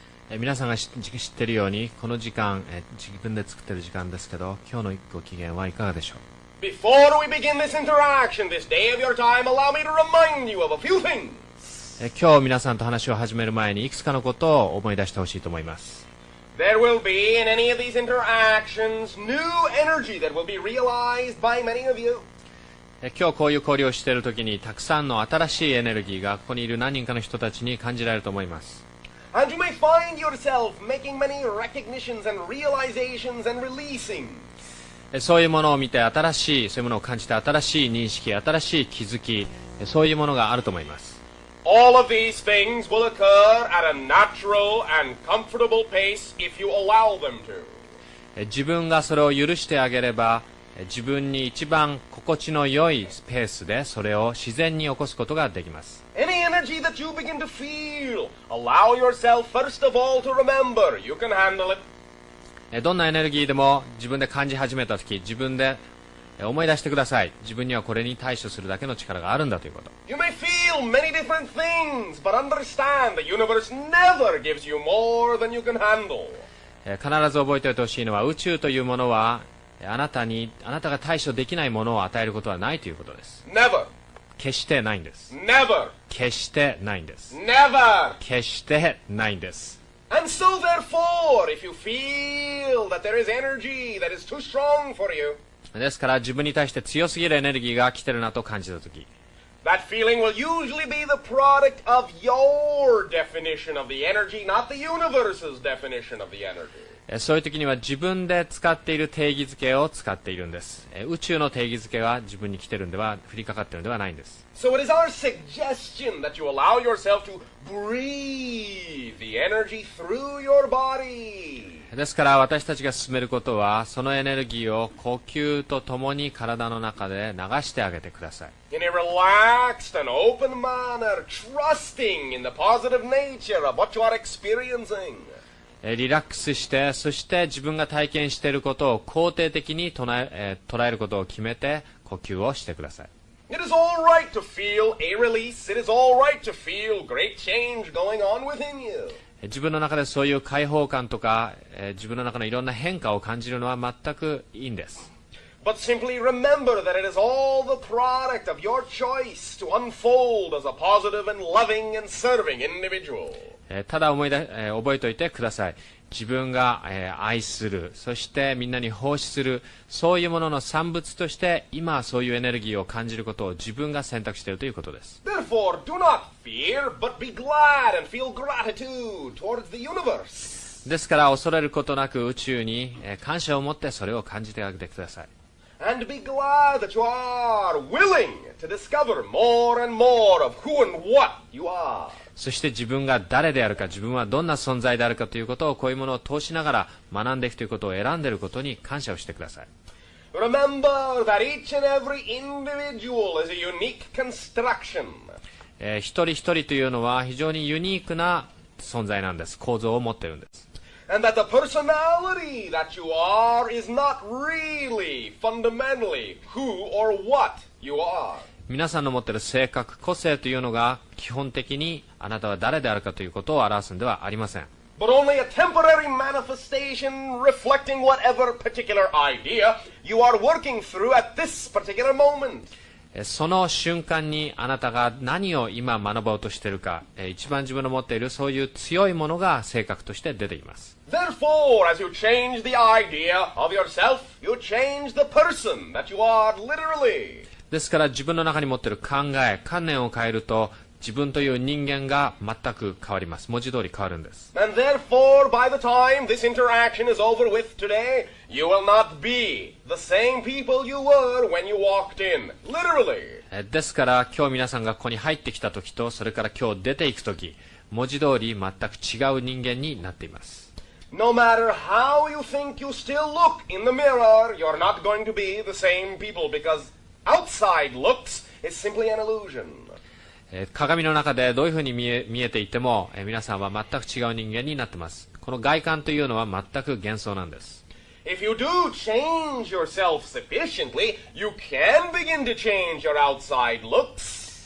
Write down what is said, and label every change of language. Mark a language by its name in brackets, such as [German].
[Japanese] 皆さんが知っているようにこの時間、自分で作っている時間ですけど、今日のご機嫌はいかがでしょう。 [English] Before we begin this interaction, this day of your time, allow me to remind you of a few things. [Japanese] 今日皆さんと話を始める前にいくつかのことを思い出してほしいと思います。 [English] There will be in any of these interactions new energy that will be realized by many of you. [Japanese] 今日こういう交流をしているときにたくさんの新しいエネルギーがここにいる何人かの人たちに感じられると思います。 [English] And you may find yourself making many recognitions and realizations and releasing. [Japanese] そういうものを見て新しい、そういうものを感じて新しい認識、新しい気づき、そういうものがあると思います。 [English] All of these things will occur at a natural and comfortable pace if you allow them to. [Japanese] 自分がそれを許してあげれば、自分に一番心地の良いペースでそれを自然に起こすことができます。 [English] Any energy that you begin to feel, allow yourself first of all to remember you can handle it. [Japanese] どんなエネルギーでも自分で感じ始めたとき、自分で思い出してください。自分にはこれに対処するだけの力があるんだということ。 [English] You may feel many different things, but understand the universe never gives you more than you can handle. [Japanese] 必ず覚えておいてほしいのは、宇宙というものはあなたが対処できないものを与えることはないということです。 [English] Never. [Japanese] 決してないんです。 [English] Never. [Japanese] 決してないんです。 [English] Never. [Japanese] 決してないんです。 [English] And so therefore, if you feel that there is energy that is too strong for you, [Japanese] ですから自分に対して強すぎるエネルギーが来てるなと感じたとき、 [English] that feeling will usually be the product of your definition of the energy, not the universe's definition of the energy. [Japanese] そういう時には自分で使っている定義づけを使っているんです。宇宙の定義づけが自分に来てるんでは、降りかかってるんではないんです。 [English] So it is our suggestion that you allow yourself to breathe the energy through your body. [Japanese] ですから私たちが進めることは、そのエネルギーを呼吸とともに体の中で流してあげてください。 [English] In a relaxed and open manner, trusting in the positive nature of what you are experiencing. [Japanese] リラックスして、そして自分が体験していることを肯定的に捉えることを決めて呼吸をしてください。 [English] It is all right to feel a release. It is all right to feel great change going on within you. [Japanese] 自分の中でそういう解放感とか、自分の中のいろんな変化を感じるのは全くいいんです。 [English] But simply remember that it is all the product of your choice to unfold as a positive and loving and serving individual. [Japanese] ただ覚えておいてください。自分が、愛する、そしてみんなに奉仕する、そういうものの産物として今そういうエネルギーを感じることを自分が選択しているということです。 [English] Therefore, do not fear, but be glad and feel gratitude towards the universe. [Japanese] ですから恐れることなく宇宙に感謝を持ってそれを感じてあげてください。 [English] And be glad that you are willing to discover more and more of who and what you are. [Japanese] そして自分が誰であるか、自分はどんな存在であるかということを、こういうものを通しながら学んでいくということを選んでいることに感謝をしてください。 [English] Remember that each and every individual is a unique construction. [Japanese] 一人一人というのは非常にユニークな存在なんです。構造を持っているんです。 [English] And that the personality that you are is not really fundamentally who or what you are. [Japanese] 皆さんの持っている性格、個性というのが基本的にあなたは誰であるかということを表すのではありません。 [English] But only a temporary manifestation reflecting whatever particular idea you are working through at this particular moment. [Japanese] その瞬間にあなたが何を今学ぼうとしているか、一番自分の持っているそういう強いものが性格として出ています。 [English] Therefore, as you change the idea of yourself, you change the person that you are literally. [Japanese] ですから自分の中に持っている考え、観念を変えると自分という人間が全く変わります。文字通り変わるんです。 [English] And therefore, by the time this interaction is over with today, you will not be the same people you were when you walked in. Literally. [Japanese] ですから今日皆さんがここに入ってきた時と、それから今日出ていく時、文字通り全く違う人間になっています。 [English] No matter how you think you still look in the mirror, you're not going to be the same people because outside looks is simply an illusion. [Japanese] 鏡の中でどういうふうに見えていても、皆さんは全く違う人間になっています。この外観というのは全く幻想なんです。 [English] If you do change yourself sufficiently, you can begin to change your outside looks.